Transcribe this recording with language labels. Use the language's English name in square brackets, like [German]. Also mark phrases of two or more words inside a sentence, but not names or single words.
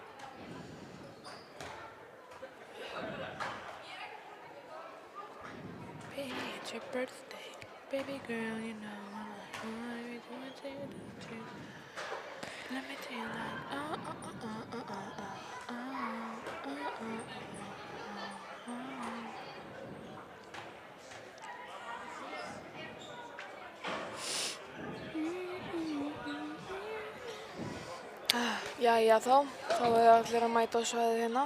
[English] Baby, it's your birthday. Baby girl, you know I wanna be doing to you. Let me tell you like, [Icelandic] Jæja þá er allir að mæta á svæðið hérna.